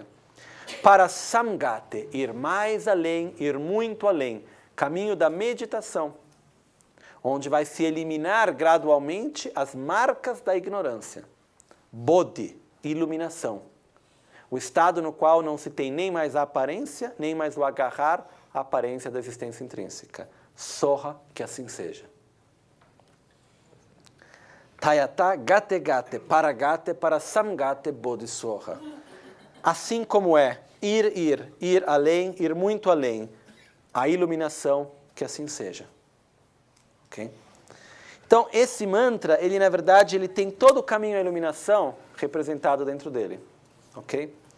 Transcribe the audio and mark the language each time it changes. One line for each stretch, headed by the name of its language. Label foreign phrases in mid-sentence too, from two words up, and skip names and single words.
Sanskrit: पार संगते,
Portuguese: ir mais além, ir muito além, caminho da meditação, onde vai se eliminar gradualmente as marcas da ignorância. Bodhi, iluminação, o estado no qual não se tem nem mais a aparência, nem mais o agarrar à aparência da existência intrínseca. Soha, que assim seja.
Sanskrit: तद्यथा गते गते पारगते पारसंगते बोधि स्वाहा.
Portuguese: Assim como é ir além, ir muito além, a iluminação, que assim seja. Ok? Então, esse mantra, ele na verdade, ele tem todo o caminho à iluminação representado dentro dele. Ok?